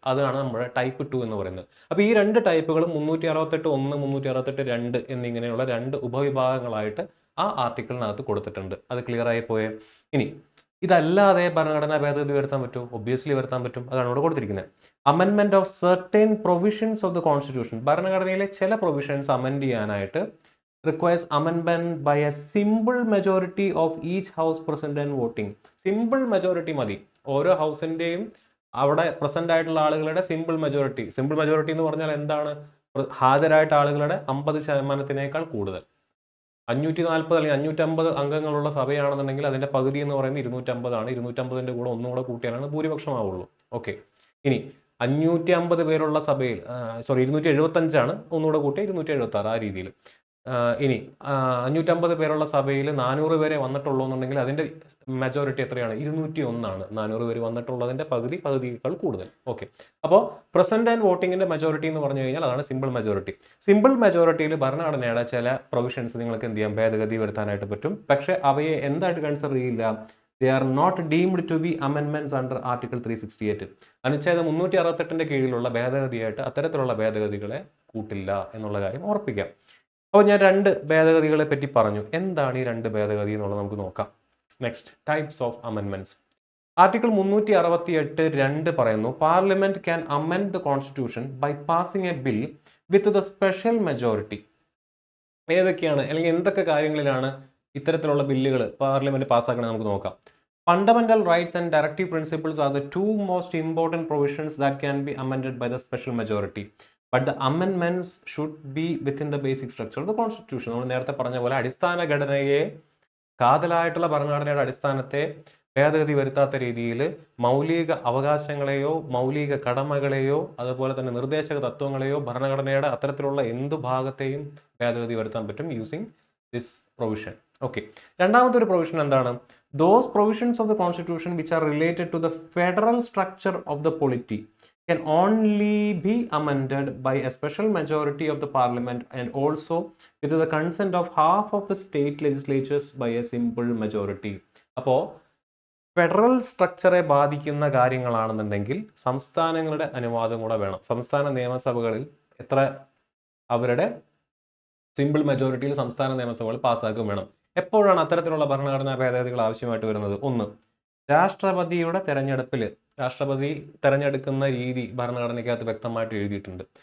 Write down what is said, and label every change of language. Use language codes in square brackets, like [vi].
[ml] അതാണ് നമ്മുടെ ടൈപ്പ് 2 എന്ന് പറയുന്നത്. അപ്പോൾ ഈ 2 ടൈപ്പുകളും 368(1), 368(2) എന്നിങ്ങനെയുള്ള 2 ഉപവിഭാഗങ്ങളായിട്ട് ആ ആർട്ടിക്കിളിനകത്ത് കൊടുത്തിട്ടുണ്ട്. അത് ക്ലിയർ ആയി പോയേ? ഇനി ഇതല്ലാതെ ഭരണഘടനാ ഭേദഗതി വരുത്താൻ പറ്റുമോ? ഒബ്വിയസ്ലി വരുത്താൻ പറ്റും. അതാണ് ഇവിടെ കൊടുത്തിരിക്കുന്നത്. [en] അമെൻമെന്റ് of certain provisions of the constitution. [ml] ഭരണഘടനയിലെ ചില പ്രൊവിഷൻസ് അമെൻഡ് ചെയ്യാനായിട്ട് [en] requires amendment by a simple majority of each house present and voting. [ml] Simple majority മതി. ഓരോ ഹൗസിന്റെയും അവിടെ പ്രസന്റ് ആയിട്ടുള്ള ആളുകളുടെ സിമ്പിൾ മെജോറിറ്റി. സിമ്പിൾ മെജോറിറ്റി എന്ന് പറഞ്ഞാൽ എന്താണ്? ഹാജരായിട്ട് ആളുകളുടെ 50%-നേക്കാൾ കൂടുതൽ. 540 അല്ലെങ്കിൽ 550 അംഗങ്ങളുള്ള സഭയാണെന്നുണ്ടെങ്കിൽ അതിന്റെ പകുതി എന്ന് പറയുന്നത് 250 ആണ്. 250ന്റെ കൂടെ ഒന്നുകൂടെ കൂട്ടിയാലാണ് ഭൂരിപക്ഷമാവുള്ളൂ. ഓക്കെ, ഇനി 550 പേരുള്ള സഭയിൽ 275 ആണ്, ഒന്നുകൂടെ കൂട്ടി 276, ആ രീതിയിൽ. ഇനി 550 പേരുള്ള സഭയിൽ 400 പേരെ വന്നിട്ടുള്ളൂ എന്നുണ്ടെങ്കിൽ അതിന്റെ മെജോറിറ്റി എത്രയാണ്? 201 ആണ്. 400 പേര് വന്നിട്ടുള്ളതിന്റെ പകുതിയേക്കാൾ കൂടുതൽ. ഓക്കെ, അപ്പോൾ പ്രസന്റ് ആൻഡ് വോട്ടിങ്ങിന്റെ മെജോറിറ്റി എന്ന് പറഞ്ഞു കഴിഞ്ഞാൽ അതാണ് സിമ്പിൾ മെജോറിറ്റി. സിമ്പിൾ മെജോറിറ്റിയിൽ ഭരണഘടനയുടെ ചില പ്രൊവിഷൻസ് നിങ്ങൾക്ക് എന്ത് ചെയ്യാം? ഭേദഗതി വരുത്താനായിട്ട് പറ്റും. പക്ഷെ അവയെ എന്തായിട്ട് കൺസിഡർ ചെയ്യില്ല? [en] They are not deemed to be amendments under Article 368. [ml] അനുച്ഛേദം 368ന്റെ കീഴിലുള്ള ഭേദഗതിയായിട്ട് അത്തരത്തിലുള്ള ഭേദഗതികളെ കൂട്ടില്ല എന്നുള്ള കാര്യം ഓർപ്പിക്കാം. അപ്പോൾ ഞാൻ 2 ഭേദഗതികളെ പറ്റി പറഞ്ഞു. എന്താണ് ഈ 2 ഭേദഗതി എന്നുള്ളത് നമുക്ക് നോക്കാം. [en] Next, types of അമെൻമെന്റ്സ്. Article 368(2) [ml] പറയുന്നു, [en] Parliament can amend the constitution by passing a bill with the special majority. [ml] ഏതൊക്കെയാണ് അല്ലെങ്കിൽ എന്തൊക്കെ കാര്യങ്ങളിലാണ് ഇത്തരത്തിലുള്ള ബില്ലുകൾ പാർലമെന്റ് പാസ്സാക്കണമെന്ന് നമുക്ക് നോക്കാം. [en] Fundamental rights and directive principles are the 2 most important provisions that can be amended by the special majority. But the amendments should be within the basic structure of the constitution. [ml] നമ്മൾ നേരത്തെ പറഞ്ഞ പോലെ അടിസ്ഥാന ഘടനയെ, കാതലായിട്ടുള്ള ഭരണഘടനയുടെ അടിസ്ഥാനത്തെ ഭേദഗതി വരുത്താത്ത രീതിയിൽ മൗലിക അവകാശങ്ങളെയോ മൗലിക കടമകളെയോ അതുപോലെ തന്നെ നിർദ്ദേശക തത്വങ്ങളെയോ ഭരണഘടനയുടെ അത്തരത്തിലുള്ള എന്തു ഭാഗത്തെയും ഭേദഗതി വരുത്താൻ പറ്റും [en] Using this provision. [ml] ഓക്കെ. രണ്ടാമത്തെ ഒരു പ്രൊവിഷൻ എന്താണ്? [en] Those provisions of the constitution which are related to the federal structure of the polity can only be amended by a special majority of the parliament and also with the consent of half of the state legislatures by a simple majority. [ml] അപ്പോൾ federal സ്ട്രക്ചറെ ബാധിക്കുന്ന കാര്യങ്ങളാണെന്നുണ്ടെങ്കിൽ സംസ്ഥാനങ്ങളുടെ അനുവാദം കൂടെ വേണം. സംസ്ഥാന നിയമസഭകളിൽ അവരുടെ simple മെജോറിറ്റിയിൽ സംസ്ഥാന നിയമസഭകൾ പാസ്സാക്കുകയും വേണം. എപ്പോഴാണ് അത്തരത്തിലുള്ള ഭരണഘടനാ ഭേദഗതികൾ ആവശ്യമായിട്ട് വരുന്നത്? ഒന്ന്, രാഷ്ട്രപതിയുടെ രാഷ്ട്രപതി തെരഞ്ഞെടുക്കുന്ന രീതി ഭരണഘടനയ്ക്കകത്ത് വ്യക്തമായിട്ട് എഴുതിയിട്ടുണ്ട്.